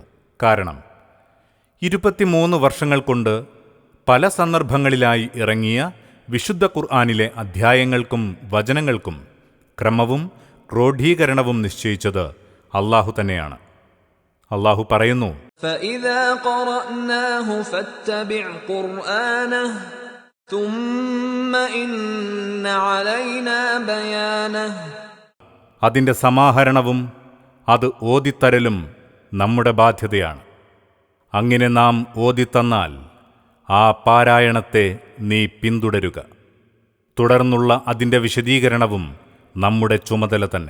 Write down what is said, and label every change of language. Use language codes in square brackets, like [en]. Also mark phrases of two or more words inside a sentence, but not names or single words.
[ml] കാരണം 23 വർഷങ്ങൾ കൊണ്ട് പല സന്ദർഭങ്ങളിലായി ഇറങ്ങിയ വിശുദ്ധ ഖുർആനിലെ അധ്യായങ്ങൾക്കും വചനങ്ങൾക്കും ക്രമവും ക്രോഡീകരണവും നിശ്ചയിച്ചത് അല്ലാഹു തന്നെയാണ്. അള്ളാഹു പറയുന്നു, [ar] فإذا قرأناه فاتبع قرآنه ثم إن علينا بيانه. [ml] അതിൻ്റെ സമാഹരണവും അത് ഓതിത്തരലും നമ്മുടെ ബാധ്യതയാണ്. അങ്ങനെ നാം ഓതിത്തന്നാൽ ആ പാരായണത്തെ നീ പിന്തുടരുക. തുടർന്നുള്ള അതിൻ്റെ വിശദീകരണവും നമ്മുടെ ചുമതല തന്നെ.